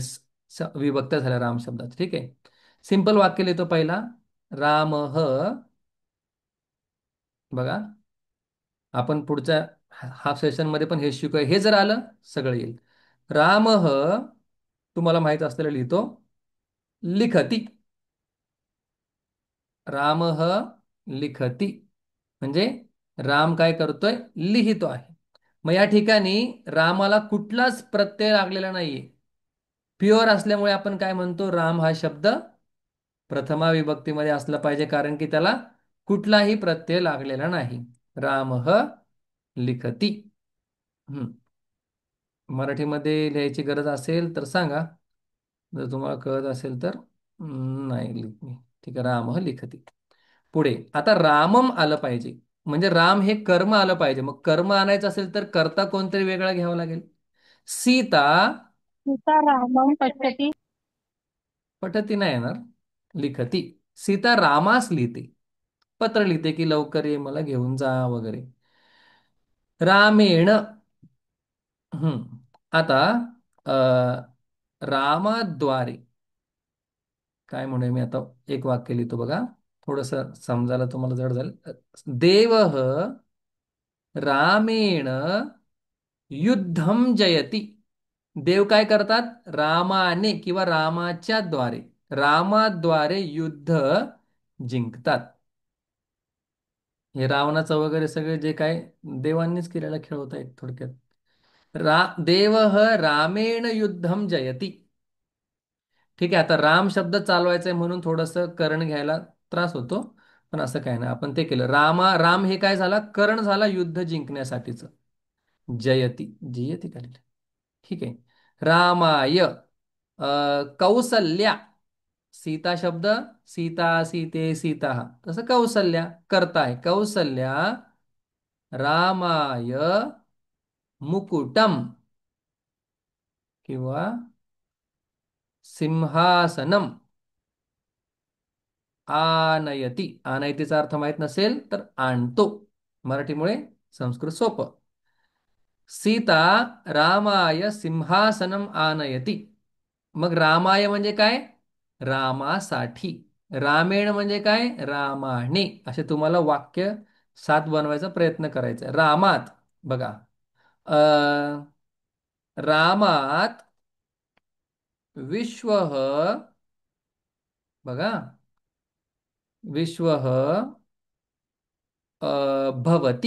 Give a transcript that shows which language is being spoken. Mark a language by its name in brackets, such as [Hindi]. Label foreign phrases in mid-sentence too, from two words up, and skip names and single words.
[Marathi] विभक्त झालं राम शब्दात. ठीक आहे, सिंपल वाक्य लिहितो पहिला. रामः. बघा, आपण पुढच्या हाफ सेशनमध्ये पण हे शिकूया. हे जर आलं सगळं येईल. रामः तुम्हाला माहित असलेलं लिहितो. [Sanskrit] लिखती. रामः लिखती [Marathi] म्हणजे राम काय करतोय? लिहितो आहे. मग या ठिकाणी रामाला कुठलाच प्रत्यय लागलेला नाहीये. प्युअर असल्यामुळे आपण काय म्हणतो? राम हा शब्द प्रथमा विभक्तीमध्ये असला पाहिजे, कारण की त्याला कुठलाही प्रत्यय लागलेला नाही. [Sanskrit] रामः लिखती. हम्म. [Marathi] मराठीमध्ये लिहायची गरज असेल तर सांगा, जर तुम्हाला कळत असेल तर. नाही लिहित मी. ठीक आहे, [Sanskrit] रामः लिखती. [Marathi] पुढे आता रामम आलं पाहिजे, म्हणजे राम हे कर्म आलं पाहिजे. मग कर्म आणायचं असेल तर कर्ता कोणतरी वेगळा घ्यावा लागेल. सीता [Sanskrit] सीता रामं पश्यति. [Marathi] पठती नाही येणार, लिखती. सीता रामास लिहिते, पत्र लिहिते की लवकर ये, मला घेऊन जा वगैरे. रामेण. आता अ, रामाद्वारे काय म्हणूया मी आता, एक वाक्य लिहितो बघा, थोडस समजायला तुम्हाला जड झालं. [Sanskrit] देव रामेण युद्धम जयती. [Marathi] देव काय करतात, रामाने किंवा रामाच्या द्वारे, रामाद्वारे युद्ध जिंकतात. हे रावणाचं वगैरे सगळे जे काय देवांनीच केलेला खेळ होता एक थोडक्यात. [Sanskrit] देव रामेण युद्धम जयती. [Marathi] ठीक आहे, आता राम शब्द चालवायचा आहे म्हणून थोडंसं कर्ण घ्यायला त्रास होतो, पण असं काय नाही, आपण ते केलं. राम हे काय झाला, कर्ण झाला युद्ध जिंकण्यासाठीच. जयती, जयती काय लिहिलं? ठीक आहे. [Sanskrit] रामाय कौसल्या. [Marathi] सीता शब्द, सीता सीते सीता, तसं कौसल्या करता आहे. [Sanskrit] कौसल्या रामाय मुकुटम किंवा सिंहासनम आनयती. [Marathi] आनयतीचा अर्थ माहित नसेल तर आणतो, मराठीमुळे संस्कृत सोपं. [Sanskrit] सीता रामाय सिंहासनम आनयती. [Marathi] मग रामाय म्हणजे काय, रामासाठी. रामेण म्हणजे काय, रामाने. असे तुम्हाला वाक्य 7 बनवायचा प्रयत्न करायचा. रामात बघा, अ रामात विश्व, बघा, [Sanskrit] विश्व भवती.